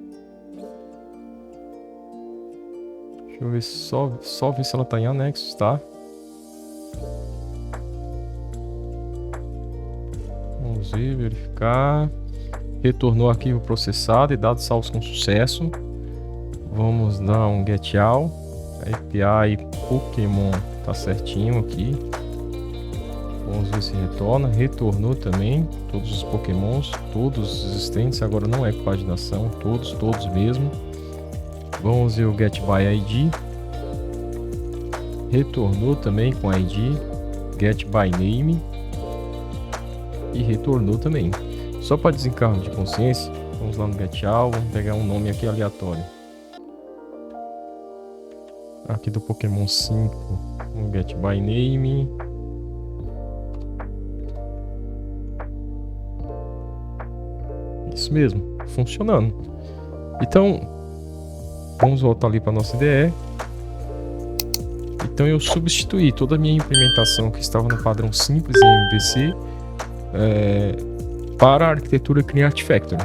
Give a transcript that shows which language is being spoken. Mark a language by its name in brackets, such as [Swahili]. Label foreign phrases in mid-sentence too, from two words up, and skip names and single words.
[Portuguese] Deixa eu ver, só ver se ela está em anexos, tá? Vamos ver, verificar. Retornou arquivo processado e dados salvos com sucesso. Vamos dar um [English] get all. [Portuguese] API Pokémon tá certinho aqui. Vamos ver se retorna. Retornou também todos os Pokémons, todos os existentes. Agora não é com paginação, todos mesmo. Vamos ver o [English] get by ID. [Portuguese] Retornou também com ID. [English] Get by name. [Portuguese] E retornou também. Só para desencargo de consciência, vamos lá no [English] get all. [Portuguese] Vamos pegar um nome aqui aleatório. Aqui do Pokémon 5. Um [English] get by name. [Portuguese] Isso mesmo, funcionando. Então, vamos voltar ali para nossa IDE. Então eu substituí toda a minha implementação que estava no padrão simples em MVC para a arquitetura [English] Clean Architecture.